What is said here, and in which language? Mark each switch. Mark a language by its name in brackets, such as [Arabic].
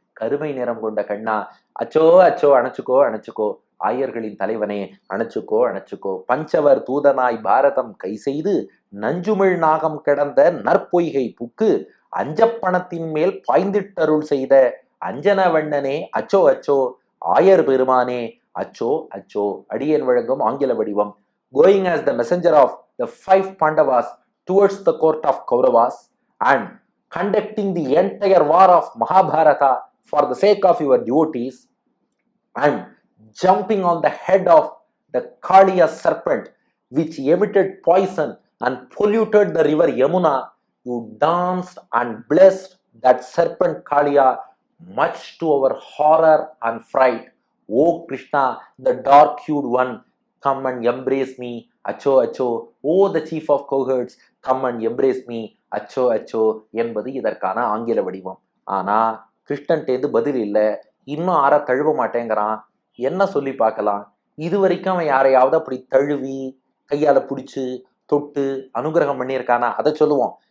[Tamil] கருமை நிறம் கொண்ட கண்ணா, அச்சோ அச்சோ அணைச்சுக்கோ அணைச்சுக்கோ, ஆயர்களின் தலைவனே அணைச்சுக்கோ அணைச்சுக்கோ, பஞ்சவர் தூதனாய் பாரதம் கை செய்து நஞ்சுமிழ் நாகம் கிடந்த நற்பொய்கை புக்கு அஞ்சப்பணத்தின் மேல் பாய்ந்திட்டருள் செய்த அஞ்சன வண்ணனே அச்சோ அச்சோ, ஆயர் பெருமானே அச்சோ அச்சோ. அடியேன் வழங்கும் ஆங்கில வடிவம். [English] Going as the messenger of the 5 Pandavas towards the court of Kauravas and conducting the entire war of Mahabharata for the sake of your devotees and jumping on the head of the Kaliya serpent which emitted poison and polluted the river Yamuna, you danced and blessed that serpent Kaliya much to our horror and fright. O Krishna, the dark-hued one, come and embrace me, [Tamil] அச்சோ அச்சோ. [English] oh the chief of cohorts, come and embrace me, [Tamil] அச்சோ அச்சோ என்பது இதற்கான ஆங்கில வடிவம். ஆனா கிருஷ்ணன்டேந்து பதில் இல்லை. இன்னும் ஆற தழுவ மாட்டேங்கிறான். என்ன சொல்லி பார்க்கலாம்? இது வரைக்கும் அவன் யாரையாவது அப்படி தழுவி கையால பிடிச்சு தொட்டு அனுகிரகம் பண்ணியிருக்கானா? அதை சொல்லுவோம்.